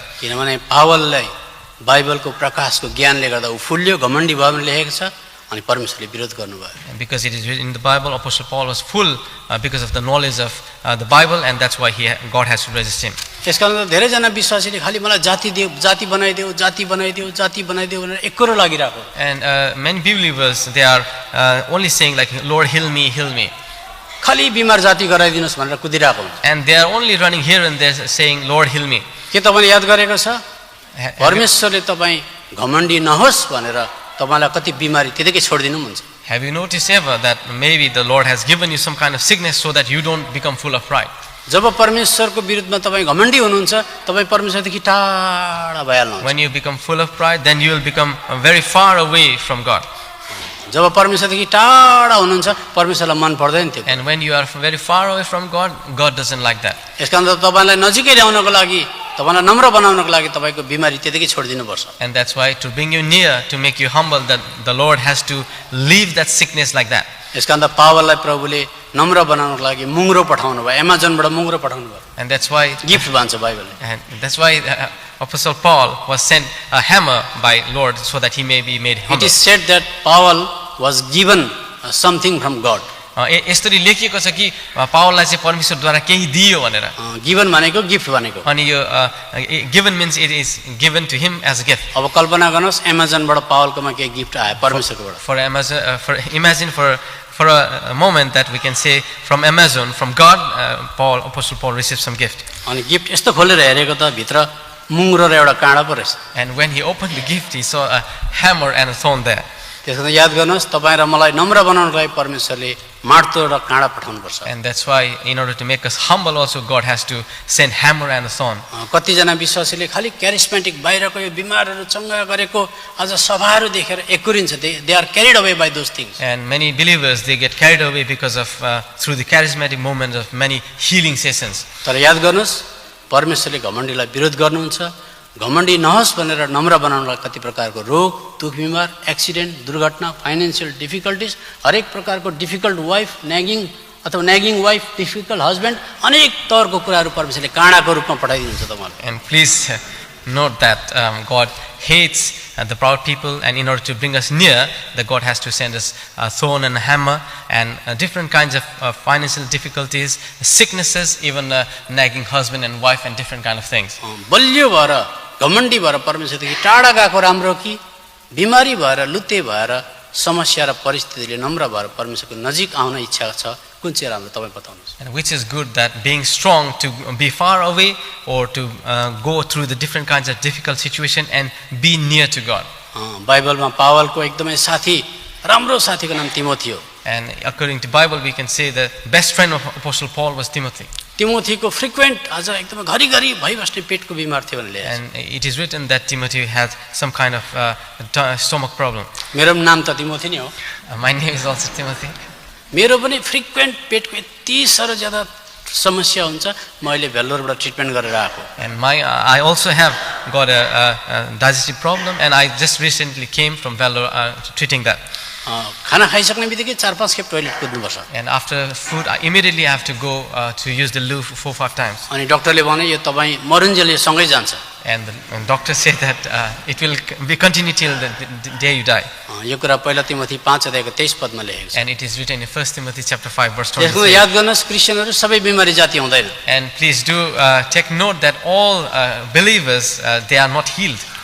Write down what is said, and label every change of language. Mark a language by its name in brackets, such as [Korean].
[Nepali] किनभने पावललाई बाइबलको प्रकाशको ज्ञानले गर्दा उ फुल्यो, घमण्डी भयो भने लेखेको छ, अनि परमेश्वरले विरोध गर्नुभयो। [English] Because it is written in the Bible, Apostle Paul was full because of the knowledge of the Bible, and that's why God has to resist him. [Nepali] यसकारण धेरै जना विश्वासीले खाली मलाई जाति दियो, जाति बनाइदियो, जाति बनाइदियो, जाति बनाइदियो भनेर एकरो लागिरहेको। [English] And many believers, they are only saying like, Lord, heal me, heal me. [Nepali] खाली बिमार जाति गराइदिनुस् भनेर कुदिरहेको हुन्छ। [English] And they are only running here and there saying, Lord, heal me. [Nepali] के तपाईले याद गरेको छ? परमेश्वरले तपाई घमण्डी नहोस् भनेर तपाईँलाई कति बिमारी त्यतिकै छोडिदिनु पनि हुन्छ। [English] Have you noticed ever that maybe the Lord has given you some kind of sickness so that you don't become full of pride? [Nepali] जब परमेश्वरको विरुद्धमा तपाईँ घमण्डी हुनुहुन्छ तपाईँ परमेश्वरदेखि टाढा भइहाल्नुहुन्छ। [English] When you become full of pride, then you will become very far away from God. [Nepali] जब परमेश्वरदेखि टाढा हुनुहुन्छ परमेश्वरलाई मन पर्दैन त्यो। [English] And when you are very far away from God, God doesn't like that. [Nepali] यसकारण तपाईँलाई नजिकै ल्याउनको लागि तपाईँलाई नम्र बनाउनको लागि तपाईँको बिमारी त्यतिकै छोडिदिनुपर्छ। [English] And that's why to bring you near, to make you humble, that the Lord has to leave that sickness like that. [Nepali] यसकारण पावललाई प्रभुले नम्र बनाउनको लागि मुङ्ग्रो पठाउनु भयो, एमाजोनबाट मुङ्ग्रो पठाउनु भयो। [English] And that's why [Nepali] गिफ्ट भन्छ बाइबलले। [English] And that's why Apostle Paul was sent a hammer by Lord so that he may be made It humble. is said that Paul was given something from God. [Nepali] यसरी लेखिएको छ कि पावललाई चाहिँ परमेश्वरद्वारा केही दियो भनेर। Given भनेको गिफ्ट भनेको। अनि यो [English] given means it is given to him as a gift. [Nepali] अब कल्पना गर्नुहोस् एमाजोनबाट पावलकोमा केही गिफ्ट आयो परमेश्वरकोबाट। [English] Imagine for a moment that we can say from Amazon, from God, Apostle Paul received some gift. [Nepali] अनि गिफ्ट यस्तो खोलेर हेरेको त भित्र मुङ्ग्रो र एउटा काँडा पो रहेछ। [English] And when he opened the gift, he saw a hammer and a thorn there. [Nepali] त्यसको याद गर्नुहोस् तपाईँ र मलाई नम्र बनाउनको लागि परमेश्वरले मार्तो र काँडा पठाउनुपर्छ। [English] And that's why in order to make us humble also God has to send hammer and a thorn. [Nepali] कतिजना विश्वासीले खालि क्यारिस्मेटिक बाहिरको यो बिमारहरू चङ्गा गरेको आज सभाहरू देखेर एकुरिन्छ, [English] They are carried away by those things. And many believers, they get carried away because of through the charismatic moments of many healing sessions. [Nepali] तर याद गर्नुहोस् परमेश्वरले घमण्डीलाई विरोध गर्नुहुन्छ। घमण्डी नहोस् भनेर नम्र बनाउनलाई कति प्रकारको रोग दुख बिमार एक्सिडेन्ट दुर्घटना फाइनेन्सियल डिफिकल्टिज हरेक प्रकारको डिफिकल्ट वाइफ न्यागिङ अथवा न्यागिङ वाइफ डिफिकल्ट हस्बेन्ड अनेक तवरको कुराहरू परमेश्वरले काँडाको रूपमा पठाइदिनुहुन्छ तपाईँलाई। [English] And please note that God hates the proud people, and in order to bring us near, that God has to send us a thorn and a hammer and different kinds of financial difficulties, sicknesses, even nagging husband and wife and different kind of things. [Nepali] बलियो भएर घमण्डी भएर परमेश्वरदेखि टाढा गएको राम्रो कि बिमारी भएर लुते भएर समस्या र परिस्थितिले नम्र भएर परमेश्वरको नजिक आउन इच्छा छ कुन चाहिँ राम्रो तपाईँ बताउनुहोस्। [English] And which is good, that being strong to be far away or to go through the different kinds of difficult situation and be near to God. [Nepali] बाइबलमा पावलको एकदमै साथी राम्रो साथीको नाम तिमोथी हो। [English] And according to Bible we can say the best friend of Apostle Paul was Timothy. [Nepali] तिमोथीको frequent आज एकदमै घरिघरि भइबस्ने पेटको बिमार थियो भनेर [English] And it is written that Timothy had some kind of stomach problem. [Nepali] मेरो नाम त तिमोथी नै हो। [English] My name is also Timothy. [Nepali] मेरो पनि फ्रिक्वेन्ट पेटको यति साह्रो ज्यादा समस्या हुन्छ म अहिले भेल्लोरबाट ट्रिटमेन्ट गरेर आएको। [English] And I also have got a digestive problem, and I just recently came from Vellore treating that. [Nepali] खाना खाइसक्ने बित्तिकै 4-5 खेप टोइलेट कुद्नुपर्छ। [English] And after food, I immediately have to go to use the loo 4-5 times. [Nepali] अनि डाक्टरले भने यो तपाईँ मरुन्जेल सँगै जान्छ। [English] And the doctor said that it will be continue till the day you die. [Nepali] यो कुरा पहिला तिमोथी 5:23 पदमा लेखेको छ। [English] And it is written in 1 Timothy chapter 5 verse [Nepali] यसको [English] 23. [Nepali] याद गर्नुहोस् क्रिस्चियनहरू सबै बिमारी जाति हुँदैन। [English] And please do take note that all believers they are not healed.